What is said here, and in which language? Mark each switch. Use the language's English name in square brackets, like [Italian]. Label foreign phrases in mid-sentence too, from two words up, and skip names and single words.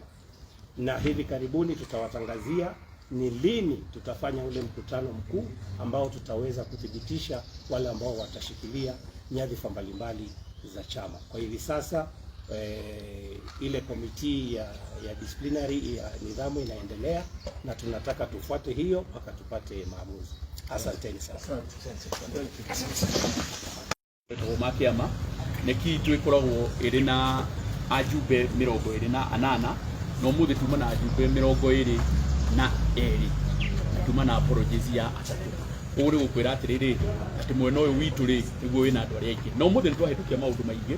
[Swahili] Na hivi karibuni tutawatangazia ni lini tutafanya ule mkutano mkuu ambao tutaweza kuthibitisha wale ambao watashikilia nyadhifa mbalimbali za chama. Kwa hivi sasa ile komiti ya disciplinary ya nidhamu inaendelea, na tunataka tufuate hiyo mpaka tupate maamuzi. Asanteni sana. [Kikuyu] Makiama neki twikoragwo iri na ajumbe 28 no muthi tuma na ajumbe 22 tuma na apologies ya atatu uri gukwira atiriri ati mwena uyu witu ri niguo wina andu aria aingi no muthi twahitukia maundu maingi.